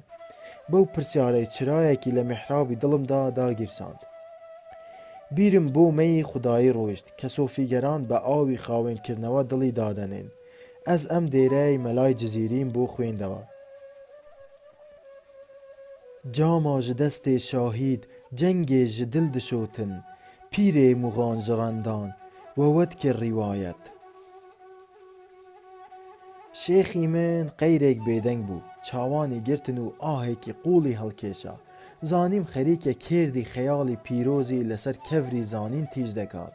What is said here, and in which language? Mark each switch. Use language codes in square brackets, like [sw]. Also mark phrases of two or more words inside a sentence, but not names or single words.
[ckb] بەو پرسیارەی چرایەکی لە میحرابی دڵمدا داگیرساند. بیرم بۆ مەی خودایی ڕۆیشت کە سۆفیگەران بە ئاوی خاوێنکردنەوە دڵی دادەنێن. ئەس ئەم دێرەی مەلای جزیریم بۆ خوێندەوە. [ku] جاما ji destê şahîd cengê ji dil dişotin, pîrê mugan ji rendan we wedkir rîwayet. [ckb] Şêxî min qeyrek bêdeng bû, çawanî girtin û ahekî qûlî helkêşa. Zanîm xerîke kêrdî xeyalî pîrozî leser kevrî zanîn tîj dekat.